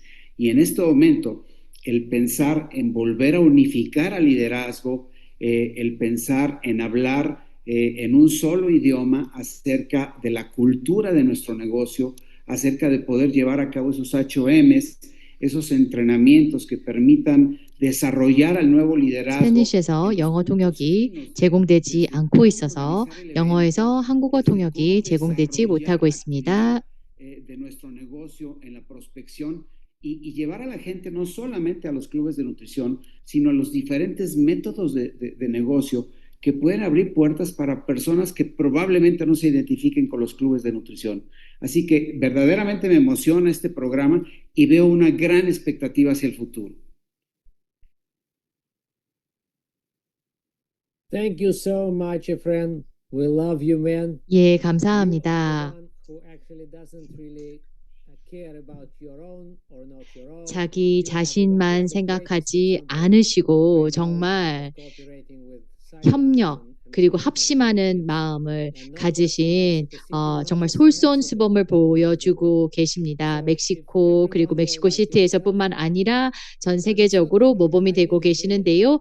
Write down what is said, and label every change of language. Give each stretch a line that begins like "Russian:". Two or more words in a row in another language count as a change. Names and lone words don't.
Spanish: Y en este momento, el pensar en volver a unificar al liderazgo, el pensar en hablar en un solo idioma acerca de la cultura de nuestro negocio, acerca de poder llevar a cabo esos HOMs, esos entrenamientos que permitan desarrollar al nuevo liderazgo.
Korean: 스페니쉬에서 영어 통역이 제공되지 않고 있어서 영어에서 한국어 통역이 제공되지 못하고 있습니다.
Spanish: De nuestro negocio en la prospección y llevar a la gente no solamente a los clubes de nutrición, sino a los diferentes métodos de negocio que pueden abrir puertas para personas que probablemente no se identifiquen con los clubes de nutrición. Así que verdaderamente me emociona este programa y veo una gran expectativa hacia el futuro.
English: Thank you so much, friend. We love you, man.
Korean: 예, 감사합니다.
English: Who actually doesn't really care about your own or not your own.
Korean: 자기 자신만 생각하지 않으시고 정말 협력 그리고 합심하는 마음을 가지신 정말 솔선수범을 보여주고 계십니다. 멕시코 그리고 멕시코 시티에서뿐만 아니라 전 세계적으로 모범이 되고 계시는데요.